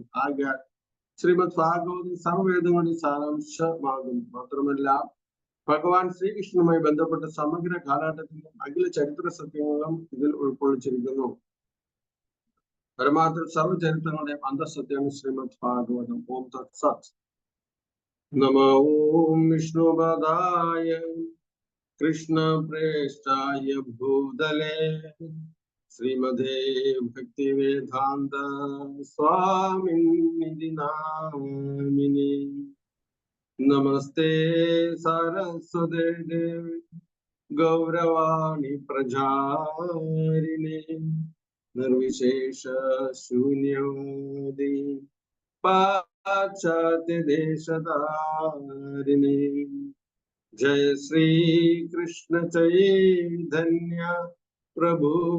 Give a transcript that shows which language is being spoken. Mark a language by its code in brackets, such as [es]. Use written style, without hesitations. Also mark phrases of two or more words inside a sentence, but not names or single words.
[ml] ആകയാൽ ശ്രീമദ് ഭാഗവതം സർവ്വവേദങ്ങളുടെയും സാരാംശമാകുന്നു. മാത്രമല്ല ഭഗവാൻ ശ്രീകൃഷ്ണനുമായി ബന്ധപ്പെട്ട സമഗ്ര കാലഘട്ടത്തിലും അഖില ചരിത്ര സത്യങ്ങളും ഇതിൽ ഉൾക്കൊള്ളിച്ചിരിക്കുന്നു. പരമാർത്ഥ സർവ്വചരിത്രങ്ങളുടെയും അന്തഃസത്യമാണ് ശ്രീമദ് ഭാഗവതം. [sa] ॐ तत् सत्. नमो ॐ विष्णुपदाय कृष्ण प्रेष्ठाय भूतले श्रीमदे भक्ति वेदांत स्वामिनिधि नामिने नमस्ते सरस्वते देवी गौरवाणी प्रचारिणे निर्विशेष शून्यवादी पाश्चात्य देशधारिणे जय श्री कृष्ण चैतन्य प्रभु